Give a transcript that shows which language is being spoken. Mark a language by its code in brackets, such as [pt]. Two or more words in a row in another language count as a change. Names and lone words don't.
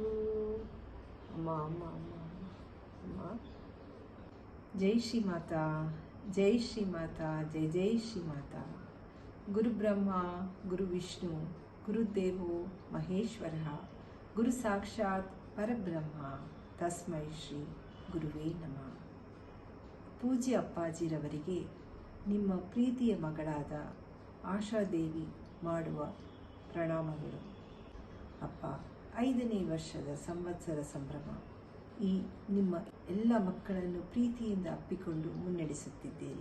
[hi] जय श्री माता, जय श्री माता, जय जय श्री माता. [sa] गुरु ब्रह्मा गुरु विष्णु गुरुदेवो महेश्वरः, गुरु साक्षाತ್ ಪರಬ್ರಹ್ಮ. ತಸ್ಮೈ ಶ್ರೀ ಗುರುವೇ ನಮಃ. [kn] ಪೂಜ್ಯ ಅಪ್ಪಾಜಿರವರಿಗೆ ನಿಮ್ಮ ಪ್ರೀತಿಯ ಮಗಳಾದ ಆಶಾದೇವಿ ಮಾಡುವ ಪ್ರಣಾಮಗಳು. ಅಪ್ಪ, 5ನೇ ವರ್ಷದ ಸಂವತ್ಸರ ಸಂಭ್ರಮ. ಈ ನಿಮ್ಮ ಎಲ್ಲ ಮಕ್ಕಳನ್ನು ಪ್ರೀತಿಯಿಂದ ಅಪ್ಪಿಕೊಂಡು ಮುನ್ನಡೆಸುತ್ತಿದ್ದೀರಿ.